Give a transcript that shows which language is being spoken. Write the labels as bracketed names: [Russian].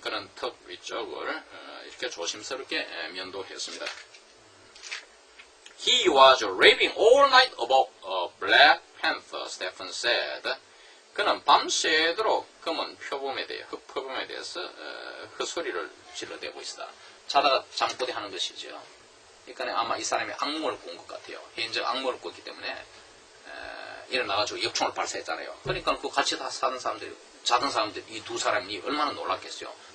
[Korean] 그는 턱 위쪽을 이렇게 조심스럽게 면도했습니다. [English] He was raving all night about a Black Panther, Stephen said. [Korean] 그는 밤새도록 검은 표범에 대해서 헛소리를 질러대고 있다. 자다가 잠꼬대 하는 것이죠. 그러니까 아마 이 사람이 악몽을 꾼 것 같아요. 현재 악몽을 꿨기 때문에 일어나가지고 역총을 발사했잖아요. 그러니까 그 같이 다 사는 사람들이, 자던 사람들, 이 두 사람이 얼마나 놀랐겠어요.